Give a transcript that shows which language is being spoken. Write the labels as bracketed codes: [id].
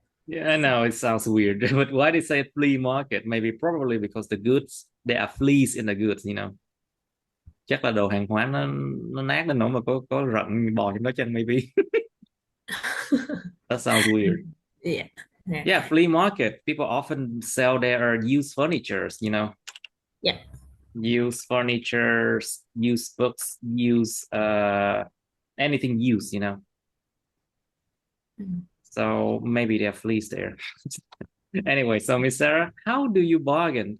[en] Yeah, I know it sounds weird, but why they say flea market? Maybe probably because the goods, there are fleas in the goods, you know. [vi] Chắc là đồ hàng hóa nó nát đến nỗi mà có rận bò trong đó chăng, [en] maybe. That sounds weird. Yeah. Yeah, flea market. People often sell their used furnitures, you know. Yeah. Used furnitures, used books, used anything used, you know. So maybe there are fleas there. Anyway, so Miss Sarah, how do you bargain?